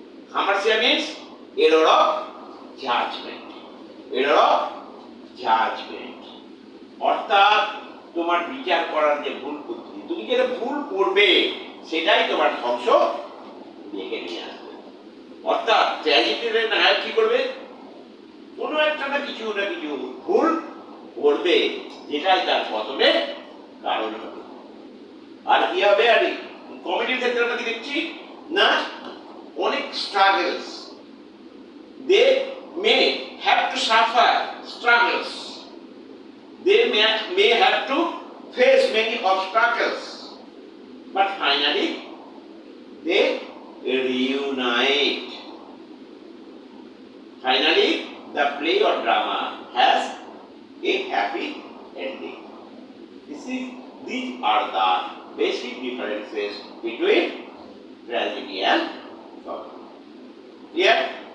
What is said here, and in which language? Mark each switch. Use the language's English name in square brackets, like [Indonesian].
[English] Hamartia means error of judgment. Error of judgment. [Bangla] অর্থাৎ তোমার বিচার করার যে ভুল বুদ্ধি, তুমি যেটা ভুল করবে সেটাই তোমার ধ্বংস ডেকে নিয়ে আসবে। অর্থাৎ ট্র্যাজেডির নায়ক কি করবে? কোনো একটা না কিছু ভুল করবে, যেটাই তার পতনের কারণ হবে। আর কি হবে? আর কমেডির ক্ষেত্রে আমরা কি দেখছি না, অনেক struggles, [English] They may have to suffer struggles, they may have to face many obstacles, but finally they reunite. Finally, the play or drama has a happy ending. These are the basic differences between tragedy and comedy. Clear?